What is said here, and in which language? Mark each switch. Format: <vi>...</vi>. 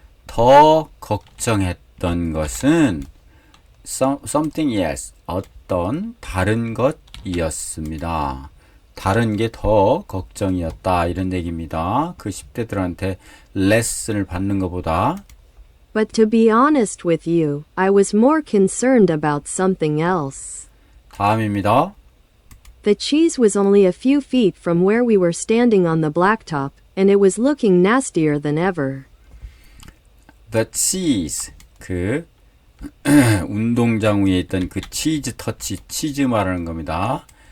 <ko>더 걱정했던 것은</ko> <en>something else,</en> <ko>어떤 다른 것이었습니다. 다른 게 더 걱정이었다 이런 얘기입니다. 그 10대들한테 레슨을 받는 것보다</ko> <en>But to be honest with you, I was more concerned about something else.</en> <ko>다음입니다.</ko> <en>The cheese was only a few feet from where we were standing on the blacktop, and it was looking nastier than ever.</en> <ko>The cheese, 그 운동장 위에 있던 그 치즈 터치, 치즈 말하는 겁니다.</ko>